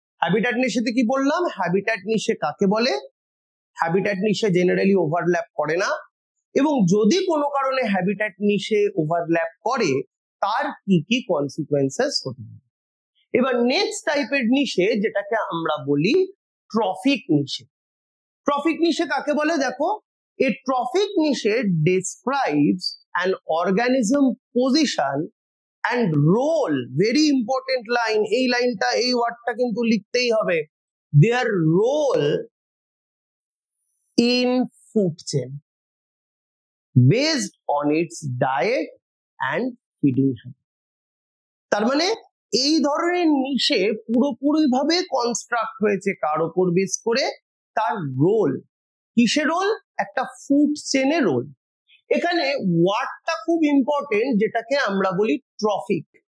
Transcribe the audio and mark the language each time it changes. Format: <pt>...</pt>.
<bn>Habitat নিশেতে কি বললাম, habitat নিশে কাকে বলে, হ্যাবিট্যাট নিশে জেনারেলি ওভারল্যাপ করে না, এবং যদি কোনো কারণে হ্যাবিট্যাট নিশে ওভারল্যাপ করে তার কি কি কনসিকুয়েন্সেস হতে পারে। এবার নেক্সট টাইপের নিশে যেটাকে আমরা বলি ট্রফিক নিশে। ট্রফিক নিশে কাকে বলে, দেখো,</bn> <en>a trophic niche describes an organism position and role, very important line,</en> <bn>এই লাইনটা, এই ওয়ার্ডটা কিন্তু লিখতেই হবে,</bn> <en>their role in food chain based on its diet and feeding habit.</en> <bn>তার মানে এই ধরনের নিশে পুরোপুরি ভাবে কনস্ট্রাক্ট হয়েছে কার উপর বেস করে, তার রোল। কিসের রোল, একটা ফুড চেনে রোল। এখানে ওয়ার্ডটা খুব ইম্পর্টেন্ট, যেটাকে আমরা বলি ট্রফিক।</bn>